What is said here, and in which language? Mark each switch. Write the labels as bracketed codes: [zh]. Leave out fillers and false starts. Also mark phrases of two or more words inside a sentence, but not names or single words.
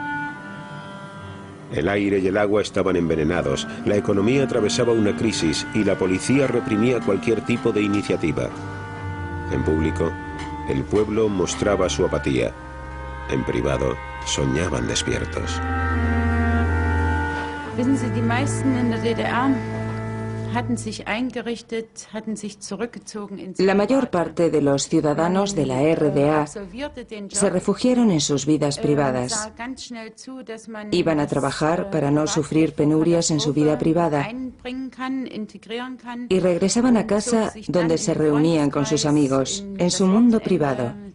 [es] El aire y el agua estaban envenenados, la economía atravesaba una crisis y la policía reprimía cualquier tipo de iniciativa. En público, el pueblo mostraba su apatía. En privado, soñaban despiertos. [de] Wissen Sie, die meisten in der DDR [es] La mayor parte de los ciudadanos de la RDA se refugiaron en sus vidas privadas. Iban a trabajar para no sufrir penurias en su vida privada y regresaban a casa donde se reunían con sus amigos, en su mundo privado.